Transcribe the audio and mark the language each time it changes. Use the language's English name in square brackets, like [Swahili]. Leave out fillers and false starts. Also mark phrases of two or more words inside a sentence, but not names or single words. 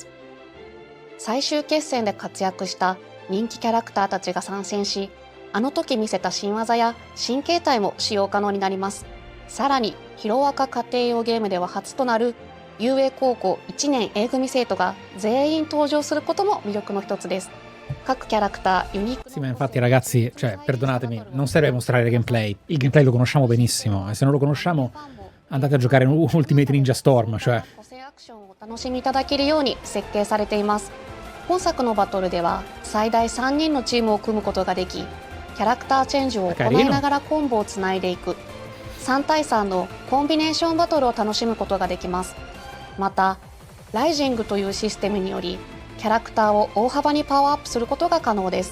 [Japanese] 最終決戦で活躍した人気キャラクターたちが参戦し、あの時見せた新技や新形態も使用可能になります。さらにヒロアカ家庭用ゲームでは初となる遊泳高校1年 A 組生徒が全員登場することも魅力の一つです。各キャラクターユニーク。 [Italian] Sì, ma infatti ragazzi, cioè, perdonatemi, non serve mostrare gameplay. Il gameplay lo conosciamo benissimo e se non lo conosciamo andate a giocare in Ultimate Ninja Storm, cioè. [Japanese] 個性アクションをお楽しみいただけるように設計されています。本作のバトルでは最大3人のチームを組むことができ、キャラクターチェンジを行いながらコンボをつないでいく3対3のコンビネーションバトルを楽しむことができます。またライジングというシステムによりキャラクターを大幅にパワーアップすることが可能です。